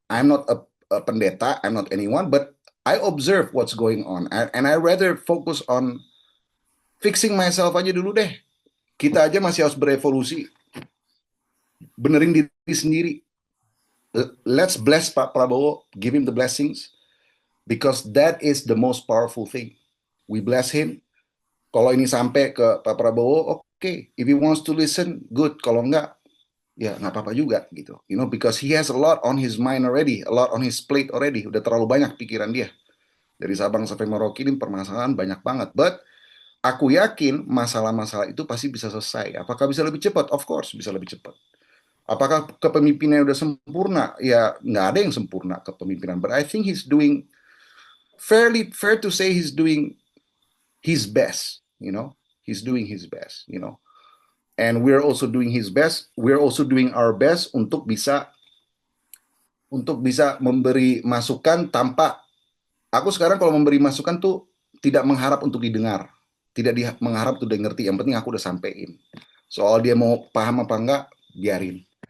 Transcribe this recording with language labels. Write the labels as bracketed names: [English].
[English] I'm not a pendeta, I'm not anyone, but I observe what's going on, and I rather focus on fixing myself [Indonesian] aja dulu deh. Kita aja masih harus berevolusi, benerin diri sendiri. [English] Let's bless Pak Prabowo, give him the blessings, because that is the most powerful thing. We bless him. [Indonesian] Kalau ini sampai ke Pak Prabowo, okay. [English] If he wants to listen, good. [Indonesian] Kalau enggak, ya nggak apa-apa juga gitu. [English] You know, because he has a lot on his mind already, a lot on his plate already. [Indonesian] Udah terlalu banyak pikiran dia. Dari Sabang sampai Merauke ini permasalahan banyak banget. But aku yakin masalah-masalah itu pasti bisa selesai. Apakah bisa lebih cepat? [English] Of course, [Indonesian] bisa lebih cepat. Apakah kepemimpinannya udah sempurna? Ya, nggak ada yang sempurna kepemimpinan. [English] But I think he's doing fair to say he's doing his best. You know, he's doing his best. You know, and we're also doing his best. We're also doing our best [Indonesian] untuk bisa memberi masukan tanpa aku sekarang kalau memberi masukan tuh tidak mengharap untuk didengar, tidak mengharap untuk ngerti. Yang penting aku udah sampein. Soal dia mau paham apa enggak, biarin.